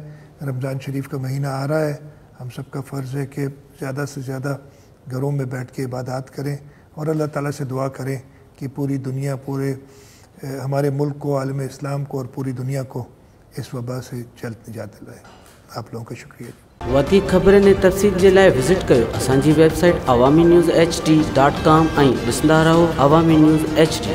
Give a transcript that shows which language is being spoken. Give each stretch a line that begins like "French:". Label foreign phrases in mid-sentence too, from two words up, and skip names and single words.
Urdu: رمضان شریف کا مہینہ آ رہا ہے، ہم سب کا فرض ہے کہ زیادہ سے زیادہ گھروں میں بیٹھ کے عبادات کریں، اور اللہ تعالیٰ سے دعا کریں کہ پوری دنیا، پورے ہمارے ملک کو، عالم اسلام کو اور پوری دنیا کو اس وبا سے جلد نجات دلائے۔ آپ لوگوں کا شکریہ۔
Sindhi: वधीक ख़बरनि ऐं तफ़सील जे लाइ विज़िट कयो असांजी वेबसाइट awami news hd.com ऐं ॾिसंदा रहो Awami News HD।